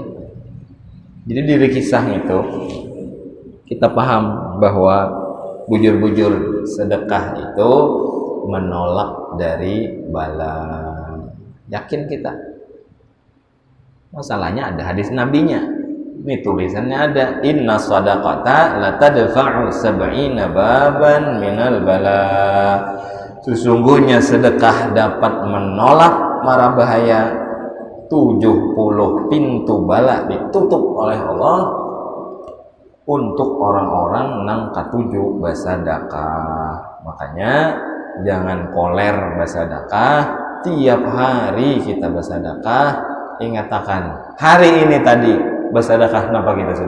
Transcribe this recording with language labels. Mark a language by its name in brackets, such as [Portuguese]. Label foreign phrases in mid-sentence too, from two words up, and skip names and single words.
[Indonesian] Jadi dari kisah itu kita paham bahwa bujur-bujur sedekah itu menolak dari bala. Yakin kita? Masalahnya ada hadis nabinya. Ini tulisannya ada, [Arabic] إن الصدقة لا تدفع سبعين بابا من البلاء. [Indonesian] Sesungguhnya sedekah dapat menolak mara bahaya. 70 pintu bala ditutup oleh Allah untuk orang-orang nang katuju bersedekah. Makanya jangan koler bersedekah. Tiap hari kita bersedekah. Ingatkan hari ini tadi bersedekah kenapa kita sudah?